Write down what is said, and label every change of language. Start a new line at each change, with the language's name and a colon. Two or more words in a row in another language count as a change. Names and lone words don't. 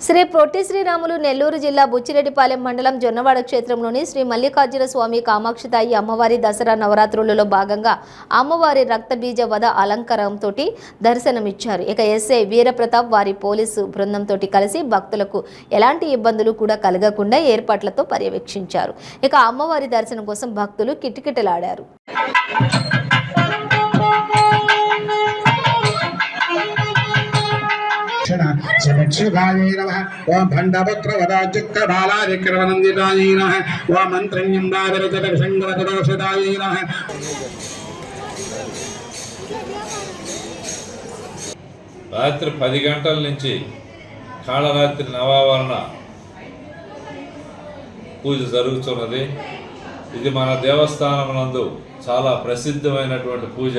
Telugu: శ్రీ పొట్టి శ్రీరాములు నెల్లూరు జిల్లా బుచ్చిరెడ్డిపాలెం మండలం జొన్నవాడ క్షేత్రంలోని శ్రీ మల్లికార్జున స్వామి కామాక్షితాయి అమ్మవారి దసరా నవరాత్రులలో భాగంగా అమ్మవారి రక్తబీజ వధ అలంకారంతో దర్శనమిచ్చారు. ఇక ఎస్ఐ వీరప్రతాప్ వారి పోలీసు బృందంతో కలిసి భక్తులకు ఎలాంటి ఇబ్బందులు కూడా కలగకుండా ఏర్పాట్లతో పర్యవేక్షించారు. ఇక అమ్మవారి దర్శనం కోసం భక్తులు కిటకిటలాడారు.
Sanskrit: सुदक्षिणाय नमः ओम भंडवक्र वदाचिक्कबालादिक्रवनन्दिताय नमः ओम मन्त्रण्यम्बादरचकशङ्करकदोषिताय नमः।
Telugu: రాత్రి 10 గంటల నుంచి కాళరాత్రి నవావరణ పూజ జరుగుతున్నది. ఇది మన దేవస్థానం నందు చాలా ప్రసిద్ధమైనటువంటి పూజ.